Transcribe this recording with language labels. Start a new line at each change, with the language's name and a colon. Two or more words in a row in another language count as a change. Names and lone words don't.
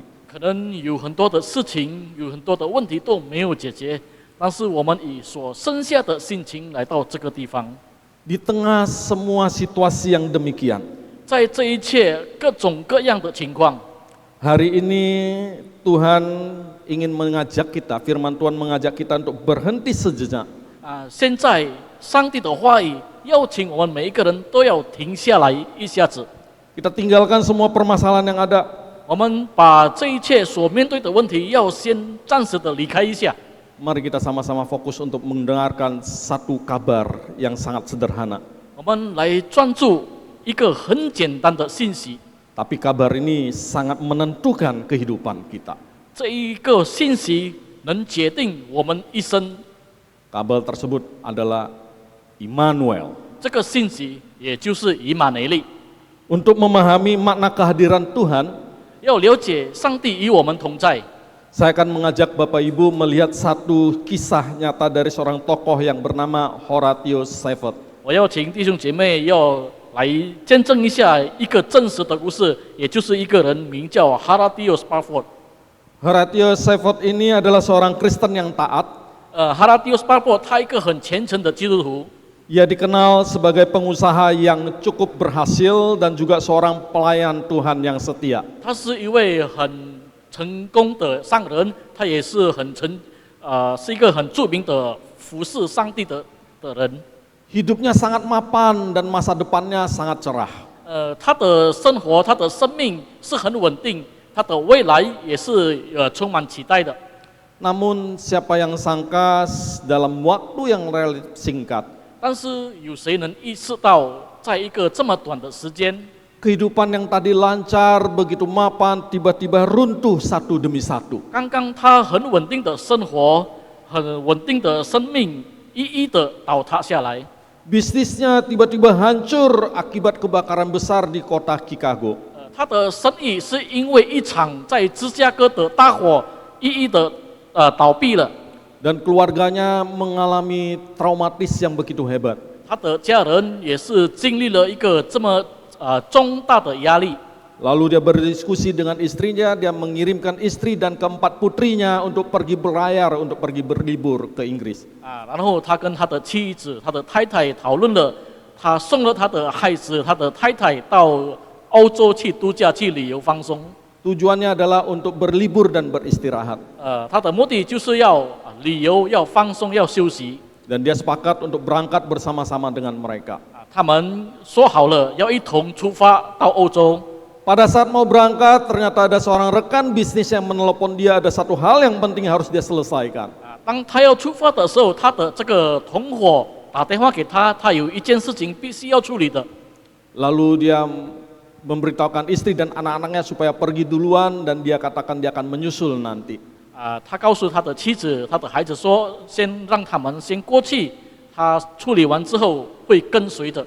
Chinese: 可能有很多的事情，有很多的问题都没有解决，但是我们以所剩下的心情来到这个地方。
Indonesian: Di tengah semua situasi yang demikian,
Chinese: 在这一切各种各样的情况，
Indonesian: hari ini Tuhan ingin mengajak kita, firman Tuhan mengajak kita untuk berhenti sejenak.
Chinese: 现在上帝的话语邀请我们每一个人都要停下来一下子，
Indonesian: Kita tinggalkan semua permasalahan yang ada.
Chinese: 我们把这一切所面对的问题要先暂时的离开一下。
Indonesian: Mari kita sama-sama fokus untuk mendengarkan satu kabar yang sangat sederhana.
Chinese: 我们来专注一个很简单的信息，
Indonesian: Tapi kabar ini sangat menentukan kehidupan kita.
Chinese: 这一个信息能决定我们一生。
Indonesian: Kabar tersebut adalah Immanuel.
Chinese: 这个信息也就是以马内利。
Indonesian: Untuk memahami makna kehadiran Tuhan,
Chinese: 要了解上帝与我们同在，
Indonesian: saya akan mengajak Bapak Ibu melihat satu kisah nyata dari seorang tokoh yang bernama Horatius Spafford.
Chinese: 我要请弟兄姐妹要来见证一下一个真实的故事，也就是一个人名叫 Horatius Spafford。
Indonesian: Horatius Spafford ini adalah seorang Kristen yang taat.
Chinese: Horatius Spafford 他一个很虔诚的基督徒，
Indonesian: Ia dikenal sebagai pengusaha yang cukup berhasil dan juga seorang pelayan Tuhan yang setia.
Chinese: 他是一位很成功的商人，他也是是一个很著名的服侍上帝的人。
Indonesian: Hidupnya sangat mapan dan masa depannya sangat cerah.
Chinese: 他的生活，他的生命是很稳定，他的未来也是充满期待的。
Indonesian: Namun siapa yang sangka dalam waktu yang relatif singkat,
Chinese: 但是有谁能意识到，在一个这么短的时间，
Indonesian: kehidupan yang tadi lancar, begitu mapan, tiba-tiba runtuh satu demi satu.
Chinese: 刚刚他很稳定的生活，很稳定的生命，一一的倒塌下来。
Indonesian: Bisnisnya tiba-tiba hancur akibat kebakaran besar di kota Chicago.
Chinese: 他的生意是因为一场在芝加哥的大火，一一的倒闭了。
Indonesian: Dan keluarganya mengalami traumatis yang begitu hebat.
Chinese: 他的家人也是经历了一个这么重大的压力。
Indonesian: Lalu dia berdiskusi dengan istrinya, dia mengirimkan istri dan keempat putrinya untuk pergi berlayar, untuk pergi berlibur ke Inggris.
Chinese: 然后他跟他的妻子、他的太太讨论了，他送了他的孩子、他的太太到欧洲去度假、去旅游放松。
Indonesian: Tujuannya adalah untuk berlibur dan beristirahat.
Chinese: 他的目的就是要旅游、要放松、要休息。
Indonesian: Dan dia sepakat untuk berangkat bersama-sama dengan mereka.
Chinese: 他们说好了要一同出发到欧洲。
Indonesian: Pada saat mau berangkat, ternyata ada seorang rekan bisnis yang menelepon dia, ada satu hal yang penting harus dia selesaikan.
Chinese: 当他要出发的时候，他的这个同伙打电话给他，他有一件事情必须要处理的。
Indonesian: Lalu dia memberitahukan istri dan anak-anaknya supaya pergi duluan dan dia katakan dia akan menyusul nanti.
Chinese: 他告诉他的妻子、他的孩子说，先让他们先过去，他处理完之后会跟随的。